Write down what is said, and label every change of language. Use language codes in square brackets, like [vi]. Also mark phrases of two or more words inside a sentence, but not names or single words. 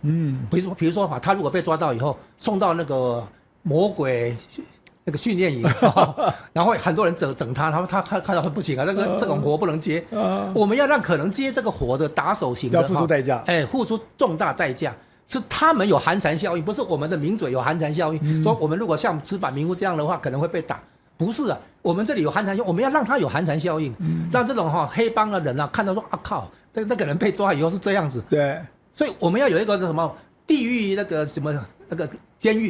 [zh] 比如說他如果被抓到以後送到那個魔鬼那個訓練營，然後很多人整他看到不行啊，這種活不能接。我們要讓可能接這個活的打手型的要付出代價，付出重大代價。是他們有寒蟬效應，不是我們的名嘴有寒蟬效應。說我們如果像石板民夫這樣的話，可能會被打。不是啊，我們這裡有寒蟬效應，我們要讓他有寒蟬效應，讓這種黑幫的人啊看到說啊靠，那個人被抓以後是這樣子。對，所以我們要有一個什麼地獄那個什麼那個監獄